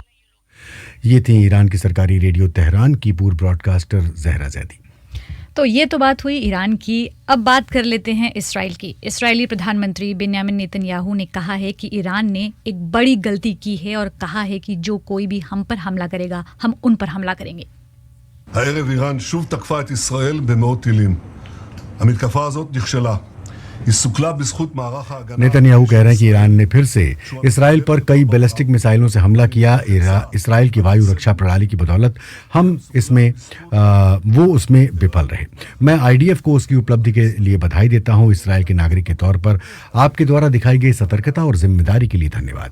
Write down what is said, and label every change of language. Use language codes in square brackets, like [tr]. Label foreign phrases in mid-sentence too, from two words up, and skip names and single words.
[hi] ये थी ईरान की सरकारी रेडियो तेहरान की पूर्व ब्रॉडकास्टर जहरा जैदी। तो ये तो बात हुई ईरान की। अब बात कर लेते हैं इसराइल की। इस्राएली प्रधानमंत्री बेन्यामिन नेतन्याहू ने कहा है कि ईरान ने एक बड़ी गलती की है और कहा है कि जो कोई भी हम पर हमला करेगा, हम उन पर हमला करेंगे। [he] הערב איראן שוב תקפה את ישראל במאות טילים. המתקפה הזאת נכשלה. היא סוכלה בזכות מערך ההגנה. [hi] नेतन्याहू कह रहे हैं कि ईरान ने फिर से इसराइल पर कई बैलिस्टिक मिसाइलों से हमला किया। इसराइल की वायु रक्षा प्रणाली की बदौलत वो उसमें विफल रहे। मैं आईडीएफ को उसकी उपलब्धि के लिए बधाई देता हूं। इसराइल के नागरिक के तौर पर आपके द्वारा दिखाई गई सतर्कता और जिम्मेदारी के लिए धन्यवाद।